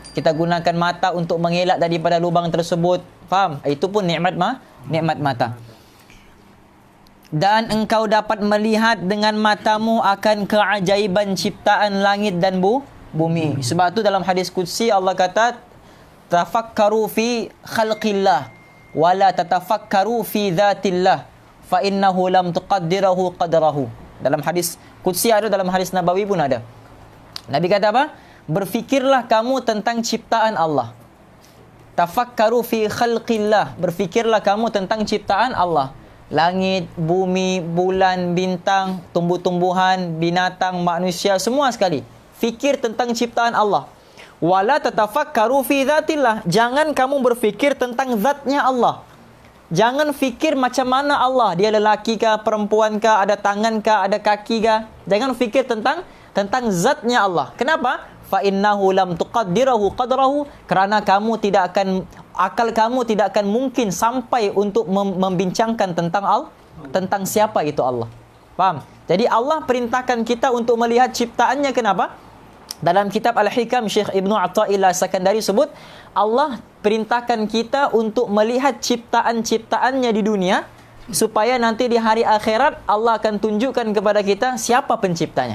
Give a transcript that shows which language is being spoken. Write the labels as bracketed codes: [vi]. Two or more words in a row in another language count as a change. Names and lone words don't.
[ms] Kita gunakan mata untuk mengelak daripada lubang tersebut. Faham? Itu pun nikmat mata. Dan engkau dapat melihat dengan matamu akan keajaiban ciptaan langit dan bumi. Sebab tu dalam hadis qudsi Allah kata [ar] تفكروا في خلق الله ولا تتفكروا في ذات الله فإنه لم تقدروه قدره. [ms] Dalam hadis qudsi ada, dalam hadis nabawi pun ada. Nabi kata apa? Berfikirlah kamu tentang ciptaan Allah. [ar] تفكروا في خلق الله, [ms] berfikirlah kamu tentang ciptaan Allah. Langit, bumi, bulan, bintang, tumbuh-tumbuhan, binatang, manusia, semua sekali. Fikir tentang ciptaan Allah. [ar] ولا تتفكروا في ذات الله. [ms] Jangan kamu berfikir tentang zatnya Allah. Jangan fikir macam mana Allah. Dia lelaki kah, perempuan kah, ada tangan kah, ada kaki kah. Jangan fikir tentang zatnya Allah. Kenapa? [ar] فإنه لم تقدروه قدره, [ms] kerana akal kamu tidak akan mungkin sampai untuk membincangkan tentang siapa itu Allah. Faham? Jadi Allah perintahkan kita untuk melihat ciptaannya. Kenapa? Dalam kitab Al-Hikam, Syekh Ibnu Athaillah Sakandari sebut Allah perintahkan kita untuk melihat ciptaan-ciptaannya di dunia supaya nanti di hari akhirat Allah akan tunjukkan kepada kita siapa penciptanya.